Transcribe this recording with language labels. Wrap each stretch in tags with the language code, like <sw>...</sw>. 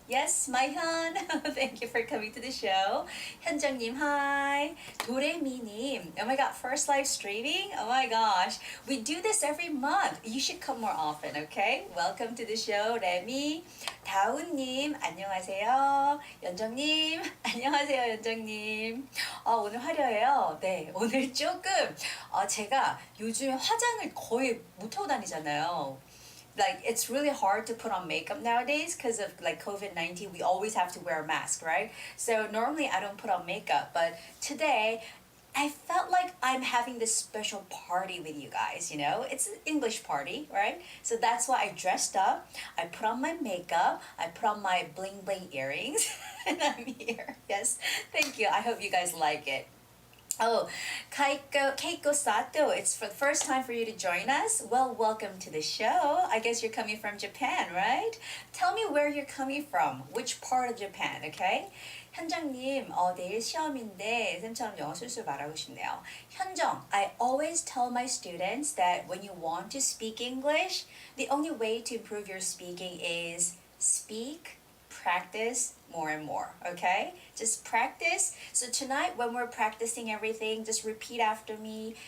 <en>Yes, my Hyun. Thank you for coming to the show.</en> <ko>현정님, hi. 도레미님.</ko> <en>Oh my God, first live streaming. Oh my gosh, we do this every month. You should come more often. Okay. Welcome to the show, 레미.</en> <ko>다운님, 안녕하세요. 연정님, 안녕하세요, 연정님. 오늘 화려해요. 네, 오늘 조금 제가 요즘에 화장을 거의 못하고 다니잖아요.</ko> <en>Like it's really hard to put on makeup nowadays because of like COVID-19. We always have to wear a mask, right? So normally I don't put on makeup, but today I felt like I'm having this special party with you guys, you know? It's an English party, right? So that's why I dressed up. I put on my makeup. I put on my bling bling earrings. And I'm here. Yes. Thank you. I hope you guys like it. Oh, Keiko Sato, it's for the first time for you to join us. Well, welcome to the show. I guess you're coming from Japan, right? Tell me where you're coming from. Which part of Japan, okay?</en> <ko>현정님, 내일 시험인데 쌤처럼 영어 술술 말하고 싶네요.</ko> <en>현정, I always tell my students that when you want to speak English, the only way to improve your speaking is speak, practice more and more, okay? Just practice. So tonight when we're practicing everything, just repeat after me.</en>